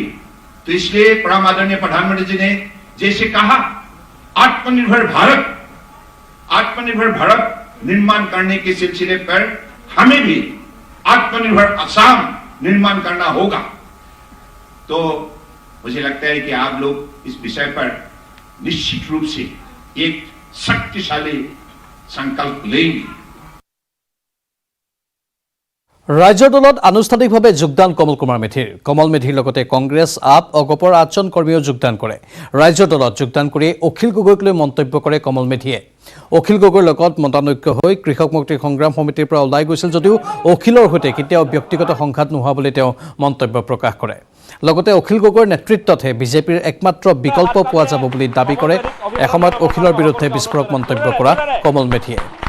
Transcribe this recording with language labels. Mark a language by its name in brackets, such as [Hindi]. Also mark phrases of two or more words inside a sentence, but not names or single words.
[Hindi] तो इसलिए परम आदरणीय प्रधानमंत्री जी ने जैसे कहा आत्मनिर्भर भारत निर्माण करने के सिलसिले पर हमें भी आत्मनिर्भर असम निर्माण करना होगा। तो मुझे लगता है कि आप लोग इस विषय पर निश्चित रूप से एक शक्तिशाली संकल्प लेंगे। [Assamese] ৰাজ্যৰ দলত আনুষ্ঠানিকভাৱে যোগদান কমল কুমাৰ মেধিৰ কমল মেধিৰ লগতে কংগ্ৰেছ আপ অগপৰ 8জন কৰ্মীও যোগদান কৰে ৰাজ্যৰ দলত যোগদান কৰি অখিল গগৈক লৈ মন্তব্য কৰে কমল মেধিয়ে অখিল গগৈৰ লগত মতানৈক্য হৈ কৃষক মুক্তি সংগ্ৰাম সমিতিৰ পৰা ওলাই গৈছিল যদিও অখিলৰ সৈতে কেতিয়াও ব্যক্তিগত সংঘাত নোহোৱা বুলি তেওঁ মন্তব্য প্ৰকাশ কৰে লগতে অখিল গগৈৰ নেতৃত্বতহে বিজেপিৰ একমাত্ৰ বিকল্প পোৱা যাব বুলি দাবী কৰে এসময়ত অখিলৰ বিৰুদ্ধে বিস্ফোৰক মন্তব্য কৰা কমল মেধিয়ে